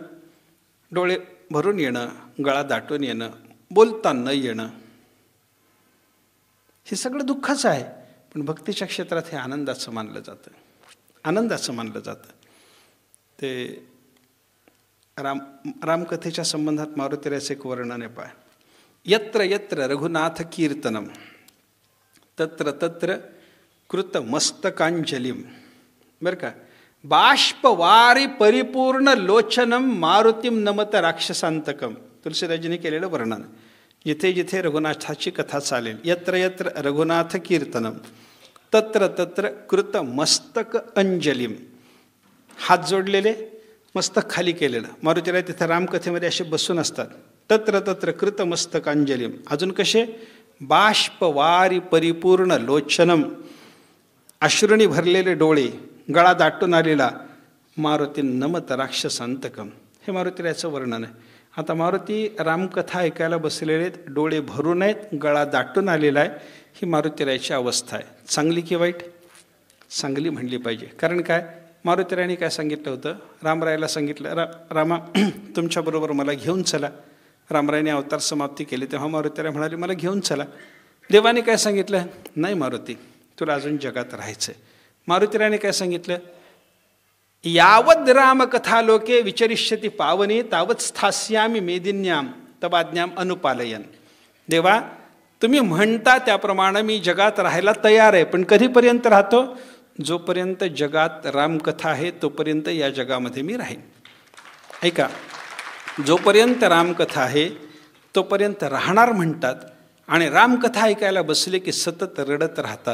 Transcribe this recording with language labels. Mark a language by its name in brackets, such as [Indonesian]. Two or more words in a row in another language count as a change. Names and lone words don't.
[Marathi] डोळे भरून येणं, गळा दाटून येणं, बोलता न येणं, हे सगळं दुःखाचं आहे. पण भक्तीच्या क्षेत्रात हे आनंदाचं मानलं जातं, आनंदाचं मानलं जातं. ते रामकथेच्या संबंधात मारुतीराचं एक वर्णन आहे पहा. [Sanskrit] यत्र यत्र रघुनाथ कीर्तनम तत्र तत्र कृत मस्तकांजलिम. [Marathi] बरं का? [Sanskrit] बाष्पवारी परिपूर्ण लोचनम मारुतीम नमत राक्षसांतकम. [Marathi] तुलसीदासजींनी केलेलं वर्णन. जिथे जिथे रघुनाथाची कथा चालेल, [Sanskrit] यत्र यत्र रघुनाथ कीर्तनम तत्र तत्र कृत मस्तक अंजलिम. [Marathi] हात जोडलेले, मस्तक खाली केलेलं. मारुतीराय तिथे रामकथेमध्ये असे बसून असतात. [Sanskrit] तत्र तत्र कृत मस्तक अंजलिम. [Marathi] अजून कसे? [Sanskrit] बाष्पवारी परिपूर्ण लोचनम, [Marathi] अश्रूंनी भरलेले डोळे, गळा दाटून आलेला, [Sanskrit] मारुती नमत राक्षसांतकम. [Marathi] हे मारुतीरायाचं वर्णन आहे. आता मारुती रामकथा ऐकायला बसलेले आहेत, डोळे भरून आहेत, गळा दाटून आलेला आहे. ही मारुतीरायाची अवस्था आहे. चांगली की वाईट? चांगली म्हणली पाहिजे. कारण काय, मारुतीरायाने काय सांगितलं होतं? रामरायाला सांगितलं, रामा तुमच्याबरोबर मला घेऊन चला. रामरायाने अवतार समाप्ती केली तेव्हा मारुतीराय म्हणाले मला घेऊन चला. देवाने काय सांगितलं? नाही मारुती, तुला अजून जगात राहायचं आहे. मारुतीरायाने काय सांगितलं? [Sanskrit] यावद् रामकथा लोके विचरिष्यती पावनी तावत् स्थास्यामी मेदिन्याम तवाज्ञाम अनुपालयन. [Marathi] देवा, तुम्ही म्हणता त्याप्रमाणे मी जगात राहायला तयार आहे, पण कधीपर्यंत राहतो? जोपर्यंत जगात रामकथा आहे तोपर्यंत या जगामध्ये मी राहीन. ऐका, जोपर्यंत रामकथा आहे तोपर्यंत राहणार म्हणतात, आणि रामकथा ऐकायला बसले की सतत रडत राहतात.